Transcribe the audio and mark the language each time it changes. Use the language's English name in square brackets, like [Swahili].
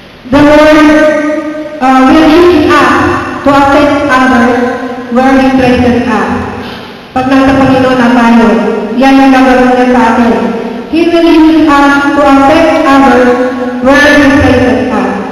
[English] The Lord will use us to affect others where He places us. [Filipino] Pag nasa Panginoon na tayo, yan ang gagawin niya sa atin. [English] He will use us to affect others where He places us.